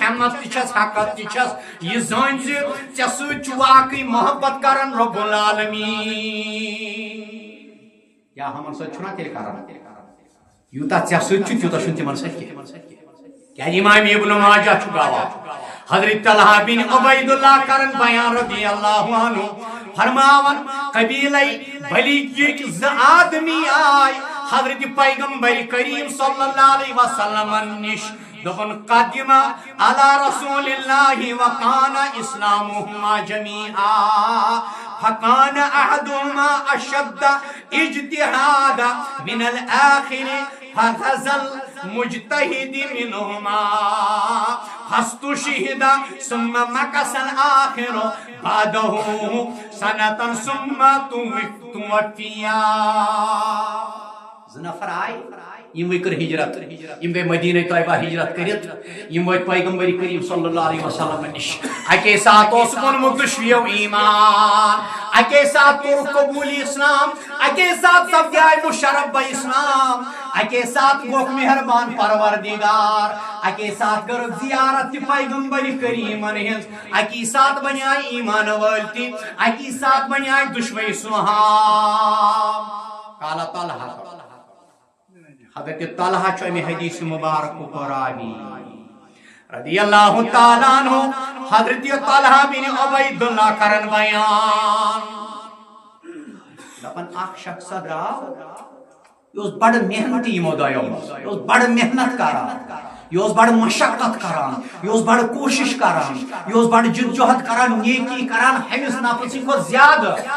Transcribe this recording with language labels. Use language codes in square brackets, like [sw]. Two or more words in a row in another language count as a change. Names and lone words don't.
[ks] ہمت تہِ چھس حقت تہِ چھس یہِ زٲنۍ زِ ژےٚ سۭتۍ چھُ واقعی محبت کران [ar] رب العالمیٖن [ks] یا ہمن سۭتۍ چھُنا تیٚلہِ کران یوٗتاہ ژےٚ سۭتۍ چھُ تیوٗتاہ چھُنہٕ تِمن سۭتۍ کیٛازِ امام ابن ماجہ چھُ گواہ حضرت طلحہ بن عبید اللہ کرن بیان [ar] رضی اللہ عنہ [ks] فرماون قبیلے بلیجک زٕ آدمی آئے حضرت پیغمبر کریم [ar] صلی اللہ علیہ وسلم [ks] نش دپن [ar] قدم علی رسول اللہ وکان اسلامہما جمیعا فکان احدہما اشد اجتہادا من الاخر فغزل مجتہد منہما فاستشہد ثم مکث الآخر بعدہ سنة ثم توفیا [ks] زٕ نفر آئے یم کر ہجرت یم گئی مدینہ طیبہ ہجرت کرت یم وٲتۍ پیغمبر کریم [ar] صلی اللہ علیہ وسلم [ks] نش اکے ساتھ اوس ووٚنمُت دُشویو ایمان اکے ساتھ کوٚر قبولی اسلام اکے ساتھ سپدیاے مشرف بہ اسلام اکے ساتھ گوکھ مہربان پروردگار اکے ساتھ کٔرٕکھ زیارت تہِ پیغمبر کریمن ہنز اکی ساتھ بنیاے ایمان وٲلۍ تہِ اکی ساتھ بنیاے دُشوے صحاب قال طلحہ حضرت طلحہ چھُ امی حدیث مبارک کو راوی [ar] رضی اللہ تعالیٰ عنہ [ks] حضرت طلحہ بن عبید اللہ کرن بیان دپن اکھ شخص درٛاو یہِ اوس بڑٕ محنتی یِمو دۄیو منٛز یہِ اوس بڑٕ محنت کران یہِ اوس بڑٕ مشقت کران یہِ اوس بڑٕ کوشش کران یہِ اوس بڑٕ جدوجہد کران نیکی کران ہمس نفس کھۄتہٕ زیادٕ